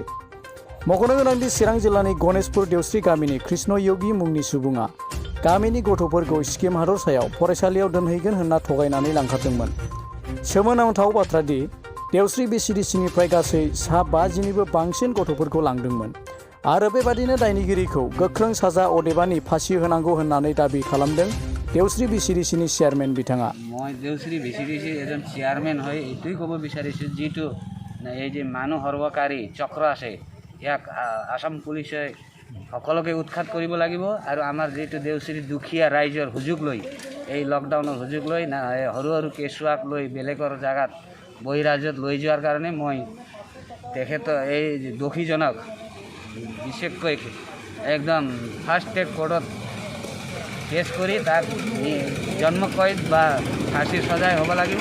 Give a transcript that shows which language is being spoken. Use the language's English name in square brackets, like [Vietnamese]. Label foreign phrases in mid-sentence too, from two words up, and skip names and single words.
[Bodo] मख'नो गोनांदि चिरां जिल्लानि गणेशपुर देवस्रि गामिनि कृष्ण योगी मुंनि सुबुङा गामिनि गथ'फोरखौ स्किम हादरसायाव फरायसालियाव दोनहैगोन होनना थगायनानै लांखारदोंमोन। सोमोनांथाव बाथ्रा दि देवस्रि बिसिडिसिनिफ्राय गासै 50निबो बांसिन गथ'फोरखौ लांदोंमोन आरो बेबादिनो दायनिगिरिखौ गोख्रों साजा अदेबानि फासि होनांगौ होननानै दाबि खालामदों देवस्रि बिसिडिसिनि চেয়ারম্যান बिथाङा। [Assamese] মই দেউশ্ৰী বিচিডিচিৰ এজন চেয়াৰমেন হৈ এইটোৱেই ক'ব বিচাৰিছোঁ, যিটো এই যে মানুহ হৰবকাৰী চক্ৰ আছে ইয়াক আসাম পুলিচে সকলোকে উৎখাত কৰিব লাগিব আৰু আমাৰ যিটো দেউশ্ৰী দুখীয়া ৰাইজৰ সুযোগ লৈ এই লকডাউনৰ সুযোগ লৈ সৰু সৰু কেঁচুৱাক লৈ বেলেগৰ জেগাত বহিৰাজ্যত লৈ যোৱাৰ কাৰণে মই তেখেতৰ এই দোষীজনক বিশেষকৈ একদম [English] fast track court [Assamese] কেছ কৰি তাক জন্মকৈদ বা ফাঁসিৰ সজাই হ'ব লাগিব।